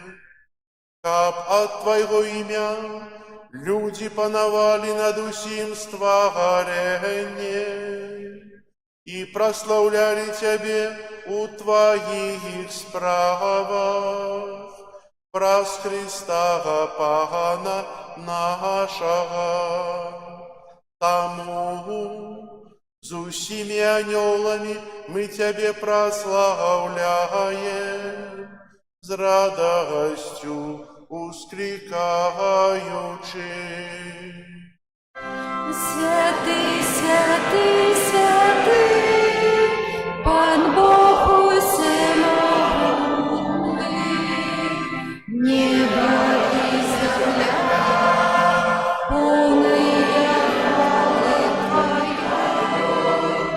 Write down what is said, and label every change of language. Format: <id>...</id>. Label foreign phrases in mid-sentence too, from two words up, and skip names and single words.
<be>Каб ад Твайго імя людзі панавалі над усім стварэннем і праслаўлялі Цябе у Тваіх справах, праз Христа Пана нашага. Таму з усімі анёламі мы Цябе праслаўляем, з радасцю ускликаючи. Святый, святый, святый, Пан Бог усемогутний,</be> <ru>небо и земля, полные хвалы Твоей.</ru>